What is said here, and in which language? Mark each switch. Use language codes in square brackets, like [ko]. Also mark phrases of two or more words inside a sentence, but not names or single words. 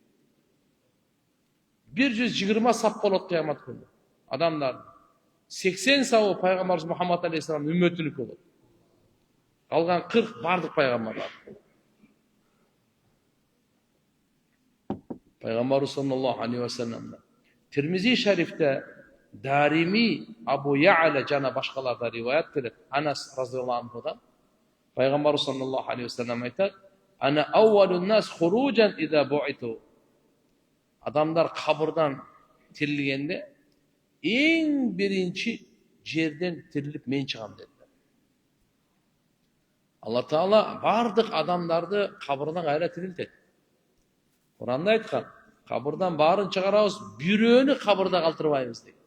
[ky] 120 сап болот кыямат күнү. Адамдар 80 сабы пайгамбарыбыз Мухаммад алейхиссалам үммөтүнүкү болот. Калган 40 бардык пайгамбарлар. Пайгамбарыбыз [ar] صلى الله عليه وسلم [ky] Тирмизи шарифте Дарими, Абу Я'ла жана башкаларда риваят келет. Анас [ar] رضي الله عنه [ky] пайгамбарыбыз [ar] صلى الله عليه وسلم [ky] айтат: [ar] "أنا أول الناس خروجا إذا بعثت." [ky] Адамдар кабырдан тирилгенде эң биринчи жерден тирилип мен чыгам dediler. Алла Таала бардык адамдарды кабырдан кайра тирилтет. Куранда айткан: "Кабырдан баарын чыгарабыз, бирөөнү кабырда калтырбайбыз" дейт.